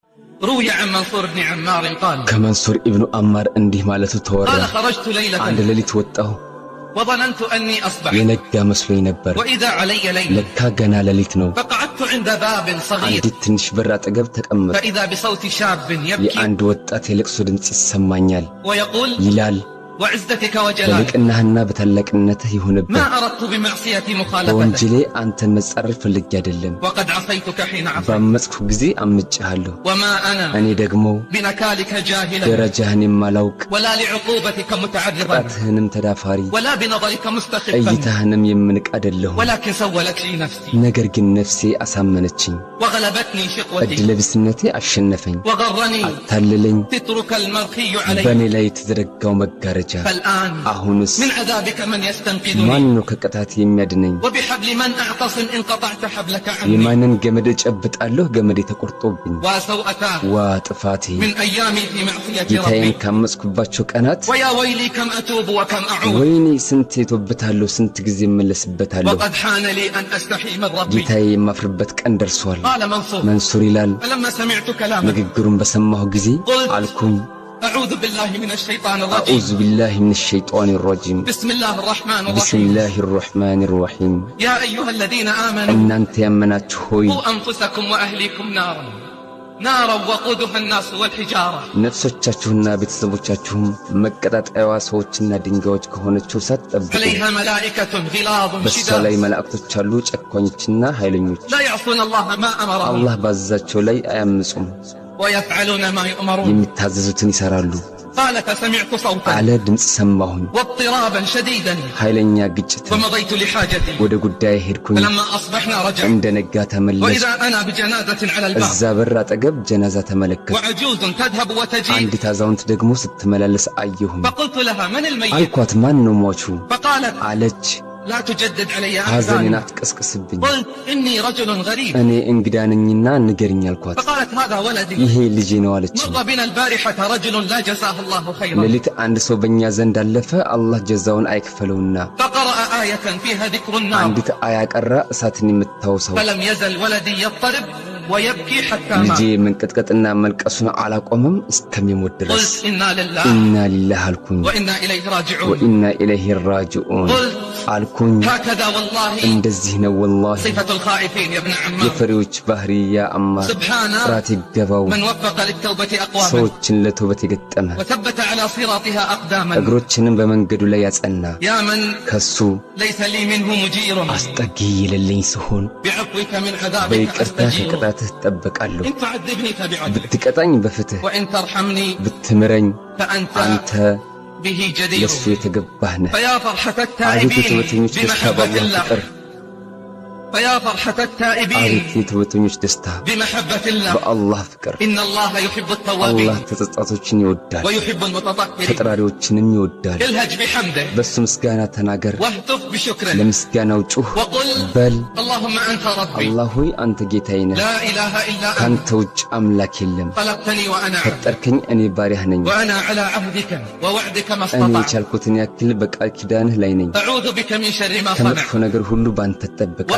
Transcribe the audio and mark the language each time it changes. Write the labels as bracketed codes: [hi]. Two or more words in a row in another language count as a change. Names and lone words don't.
[ar] روي عن منصور بن عمار قال [am] ከመንሱር ኢብን ዐማር እንዲህ ማለቱ ተወራ [ar] قال خرجت ليلة [am] አንድ ሌሊት ወጣሁ [ar] وظننت أني أصبح [am] የነጋ መስሎኝ ነበር [ar] وإذا علي ليل [am] ለካ ገና ሌሊት ነው [ar] فقعدت عند باب صغير [am] አንዲት ትንሽ በር አጠገብ ተቀመጥኩ [ar] فإذا بصوت شاب يبكي [am] የአንድ ወጣት የለቅሶ ድምጽ ይሰማኛል [ar] ويقول [am] ይላል [ar] وعزتك وجلالك [am] በልቅናህና በተለቅነትህ ይሁንብህ [ar] ما أردت بمعصيتي مخالفتك [am] ወንጀሌ አንተን መጻረር ፈልጌ አይደለም [ar] وقد عصيتك حين عصيت [am] ባመጽኩ ጊዜ አምጬሃለሁ [ar] وما أنا [am] እኔ ደግሞ [ar] بنكالك جاهلا [am] ደረጃህን የማላውቅ [ar] ولا لعقوبتك متعرضا [am] ቅጣትህንም ተዳፋሪ [ar] ولا بنظرك مستخفا [am] እይታህንም የምንቅ አይደለሁም [ar] ولكن سولت لي نفسي [am] ነገር ግን ነፍሴ አሳመነችኝ [ar] وغلبتني شقوتي [am] እድለቢስነቴ አሸነፈኝ [ar] وغرني [am] አታለለኝ [ar] سترك المرخي علي [am] በእኔ ላይ የተዘረጋው መጋረጃ [ar] فالآن [am] አሁንስ [ar] من عذابك من يستنقذني [am] ማን ነው ከቅጣት የሚያድነኝ [ar] وبحبل من أعتصم إن قطعت حبلك عني [am] የማንን ገመድ እጨብጣለሁ ገመዴ ተቆርጦብኝ [ar] وسوءتاه [am] ዋ ጥፋቴ [ar] من أيامي في معصية [am] ጌታዬን [ar] ربي [am] ካመጽኩባቸው ቀናት [ar] ويا ويلي كم أتوب وكم أعود [am] ወይኔ ስንት ተውበታለሁ ስንት ጊዜ እመለስበታለሁ [ar] وقد حان لي أن أستحي من ربي [am] ጌታዬ የማፍርበት ቀን ደርሷል [ar] قال منصور [am] መንሱር ይላል [ar] فلما سمعت كلامه [am] ንግግሩን በሰማሁ ጊዜ አልኩኝ [ar] أعوذ بالله من الشيطان الرجيم أعوذ بالله من الشيطان الرجيم بسم الله الرحمن بسم الرحيم الله الرحمن الرحيم يا أيها الذين آمنوا [am] እናንተ ያመናችሁ ሆይ [ar] قوا أنفسكم وأهليكم نارا وقودها الناس والحجارة [am] ነፍሶቻችሁና ቤተሰቦቻችሁም መቀጣጣያዋ ሰዎችና ድንጋዮች ከሆነችው እሳት ጠብቁ [ar] عليها ملائكة غلاظ [am] በሷ ላይ [ar] شداد [am] መላእክቶች አሉ ጨካኞችና ኃይለኞች [ar] لا يعصون الله ما أمرهم [am] አላህ ባዘዛቸው ላይ አያምፁም [ar] ويفعلون ما يؤمرون [am] የሚታዘዙትን ይሰራሉ [ar] قال فسمعت صوتا [am] አለ ድምጽ ሰማሁኝ [ar] واضطرابا شديدا [am] ኃይለኛ ግጭት [ar] فمضيت لحاجتي [am] ወደ ጉዳይ ሄድኩኝ [ar] فلما أصبحنا رجعت [am] እንደነጋ ተመለስኩ [ar] وإذا أنا بجنازة على الباب [am] እዛ በር አጠገብ ጀናዛ ተመለከትኩ [ar] وعجوز تذهب وتجيء [am] አንዲት አዛውንት ደግሞ ስትመላለስ አየሁኝ [ar] فقلت لها من الميت [am] አልኳት ማን ነው ሟቹ [ar] فقالت [am] አለች [ar] لا تجدد علي [am] ሐዘኔን [ar] أحزاني [am] አትቀስቅስብኝ [ar] قلت إني رجل غريب [am] እኔ እንግዳ ነኝና ንገሪኝ አልኳት [ar] فقالت هذا ولدي [am] ይሄ ልጄ ነው አለች [ar] مر بنا البارحة رجل لا جزاه الله خيرا [am] ሌሊት አንድ ሰው በእኛ ዘንድ አለፈ አላህ ጀዛውን አይክፈለውና [ar] فقرأ آية فيها ذكر النار [am] አንዲት አያ ቀራ እሳትን የምታወሳው [ar] فلم يزل ولدي يضطرب ويبكي حتى [am] ልጄ [ar] مات [am] መንቀጥቀጥና መልቀሱን አላቆመም እስከሚሞት ድረስ [ar] قلت إنا لله إنا لله [am] አልኩኝ [ar] وإنا إليه راجعون وإنا إليه راجعون قلت [am] አልኩኝ [ar] هكذا والله [am] እንደዚህ ነው ወላሂ [ar] صفة الخائفين يا ابن عمار [am] የፈሪዎች ባህሪ ያ አማር [ar] سبحان [am] ጥራት ይገባው [ar] من وفق ለلتوبة أقواما [am] ሰዎችን ለተውበት የገጠመ [ar] وثبت على صراطها أقداما [am] እግሮችንም በመንገዱ ላይ ያጸና [ar] يا من [am] ከሱ [ar] ليس لي منه مجير [am] አስጠጊ የሌለኝ ስሆን [ar] بعفوك من عذابك [am] በይቅርታ [ar] أستجير [am] ከቅጣትህ እጠበቃለሁ [ar] إن تعذبني فبعدلك [am] ብትቀጣኝ በፍትህ [ar] وإن ترحمني [am] ብትምረኝ [ar] فأنت [am] አንተ [ar] به جدير [am] ለሱ የተገባህ ነህ [ar] فيا فرحة [am] አቤት [ar] التائبين [am] የተወተኞች ደስታ [ar] بمحبة [am] በአላህ [ar] الله [am] ፍቅር [ar] فيا فرحة التائبين [am] አቤት የተወተኞች ደስታ [ar] بمحبة الله [am] በአላህ ፍቅር [ar] إن الله يحب [am] አላህ [ar] التوابين [am] ተጸጻቶችን ይወዳል [ar] ويحب المتطهرين [am] ተጠራሪዎችንም ይወዳል [ar] الهج بحمده [am] በሱ ምስጋና ተናገር [ar] واهتف بشكره [am] ለምስጋናው ጩህ [ar] وقل [am] በል [ar] اللهم أنت ربي [am] አላህ ሆይ አንተ ጌታዬ ነህ [ar] لا إله إلا أنت [am] ካንተ ውጭ አምላክ የለም [ar] خلقتني وأنا عبد [am] ፈጠርከኝ እኔ ባሪያህ ነኝ [ar] وأنا على عهدك ووعدك ما [am] እኔ [ar] استطعت [am] የቻልኩትን ያክል በቃል ኪዳንህ ላይ ነኝ [ar] أعوذ بك من شر ما [am] ከመጥፎ [ar] صنعت [am] ነገር ሁሉ ባንተ እጠብቃለሁ